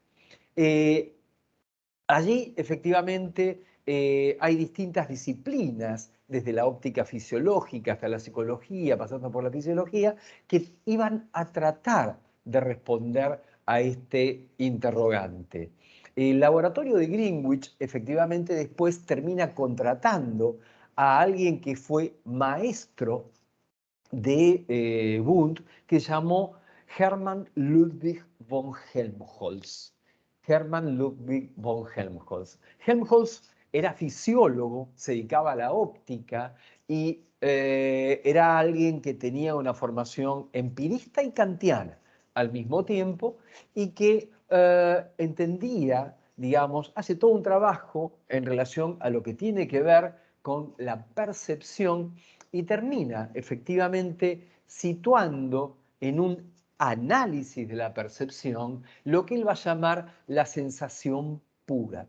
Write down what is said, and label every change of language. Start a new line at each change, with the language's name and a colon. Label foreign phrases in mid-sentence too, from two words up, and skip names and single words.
Spanish: Allí, efectivamente, hay distintas disciplinas, desde la óptica fisiológica hasta la psicología, pasando por la fisiología, que iban a tratar de responder a este interrogante. El laboratorio de Greenwich, efectivamente, después termina contratando a alguien que fue maestro de Wundt, que llamó Hermann Ludwig von Helmholtz. Hermann Ludwig von Helmholtz. Helmholtz era fisiólogo, se dedicaba a la óptica y era alguien que tenía una formación empirista y kantiana al mismo tiempo y que entendía, digamos, hace todo un trabajo en relación a lo que tiene que ver con la percepción y termina efectivamente situando en un análisis de la percepción lo que él va a llamar la sensación pura.